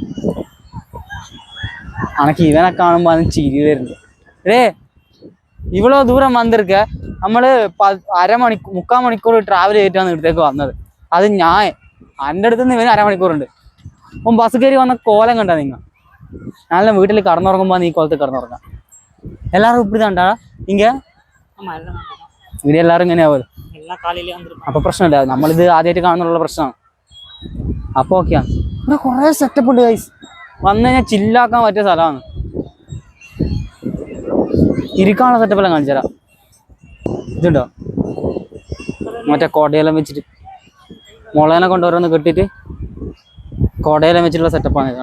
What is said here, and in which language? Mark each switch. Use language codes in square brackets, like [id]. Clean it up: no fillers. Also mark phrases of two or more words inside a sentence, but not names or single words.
[ml] അനക്ക് ഇവനെ കാണുമ്പോൾ അതിന് ചിരി വരുന്നുണ്ട്. ഇവളോ ദൂരം വന്നിരിക്ക. നമ്മള് 3/4 മണിക്കൂർ ട്രാവൽ ചെയ്തിട്ടാണ് ഇവിടത്തേക്ക് വന്നത്. അത് ഞാൻ എൻ്റെ അടുത്ത് നിന്ന് ഇവന് 1/2 മണിക്കൂറുണ്ട്. അപ്പം ബസ് കയറി വന്ന കോലം കണ്ടാ നിങ്ങൾ. ഞാനെല്ലാം വീട്ടിൽ കടന്നുറങ്ങുമ്പോൾ നീ കോലത്ത് കിടന്നുറങ്ങാം. [ta] எல்லாரும் இப்படிதான்டா இங்க ஆமா எல்லாம் நாட்டுதான். [ml] ഇവിടെ എല്ലാരും ഇങ്ങനെ ആവുമല്ലോ. [ta] எல்லாம் காலையிலேயே வந்துருப்பாங்க. [ml] അപ്പൊ പ്രശ്നമില്ല, നമ്മളിത് ആദ്യമായിട്ട് കാണുന്നുള്ള പ്രശ്നമാണ്. അപ്പൊ ഓക്കെയാണ്. ഇവിടെ കുറെ സെറ്റപ്പ് ഉണ്ട് ഗൈസ്. വന്നു കഴിഞ്ഞാൽ ചില്ലാക്കാൻ പറ്റിയ സ്ഥലമാണ്. ഇരിക്കാനുള്ള സെറ്റപ്പ് എല്ലാം കാണിച്ചു തരാം. ഇതുണ്ടോ മറ്റേ കോടയെല്ലാം വെച്ചിട്ട് മുളേനെ കൊണ്ടുവരുന്ന കെട്ടിയിട്ട് കോടയെല്ലാം വെച്ചിട്ടുള്ള സെറ്റപ്പാണ് ഇത്.